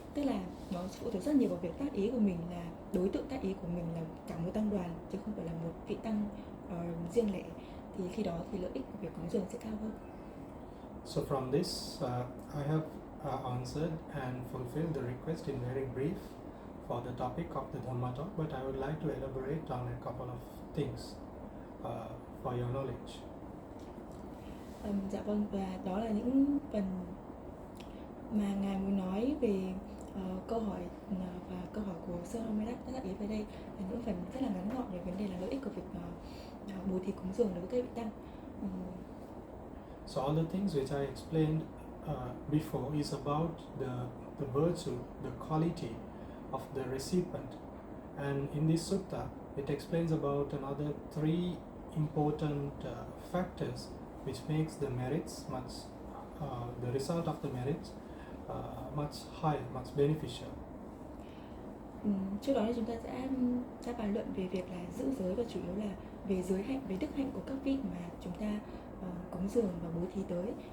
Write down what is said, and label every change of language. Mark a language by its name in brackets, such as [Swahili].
[Vietnamese] Tức là nó phụ thuộc rất nhiều vào việc tác ý của mình, là đối tượng tác ý của mình là cả một tăng đoàn chứ không phải là một vị tăng riêng lẻ, thì khi đó thì lợi ích của việc cúng dường sẽ cao hơn. [English] So from this, I have answered and fulfilled the request in very brief for the topic of the Dhamma talk, but I would like to elaborate on a couple of things for your knowledge. [Vietnamese] Dạ vâng, và đó là những phần mà ngài muốn nói về câu hỏi và câu hỏi của Sơ Romedak tác giả ý về đây là những phần rất là ngắn gọn về vấn đề là lợi ích của việc bố thí cúng dường đối với các vị tăng. [English] So all the things which I explained before is about the virtue, the quality of the recipient. And in this sutta, it explains about another 3 important factors which makes the merits much, the result of the merits much higher, much beneficial. [Vietnamese] Trước đó thì chúng ta sẽ bàn luận về việc là giữ giới và chủ yếu là về giới hạnh, về đức hạnh của các vị mà chúng ta cúng dường và bố thí tới.